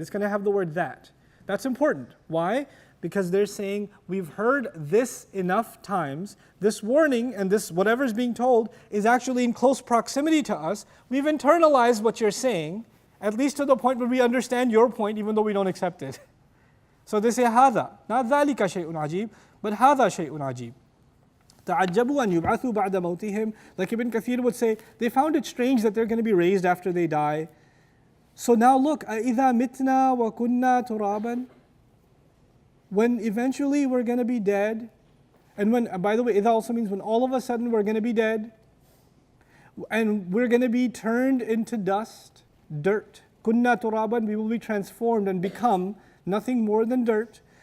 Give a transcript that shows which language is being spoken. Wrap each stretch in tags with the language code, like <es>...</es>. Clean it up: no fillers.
<en>It's going to have the word that. That's important. Why? Because they're saying, we've heard this enough times, this warning and this whatever is being told is actually in close proximity to us. We've internalized what you're saying, at least to the point where we understand your point even though we don't accept it. So they say</en> <ar>هذا,</ar> <en>not</en> <ar>ذلك شيء عجيب,</ar> <en>but</en> <ar>هذا شيء عجيب. تعجبوا أن يبعثوا بعد موتهم.</ar> <en>Like Ibn Kathir would say, they found it strange that they're going to be raised after they die. So now look,</en> <ar>أَإِذَا مِتْنَا وَكُنَّا تُرَابًا.</ar> <en>When eventually we're going to be dead, and when, by the way, idha also means when all of a sudden we're going to be dead, and we're going to be turned into dust, dirt. Kunna turaban, we will be transformed and become nothing more than dirt.</en>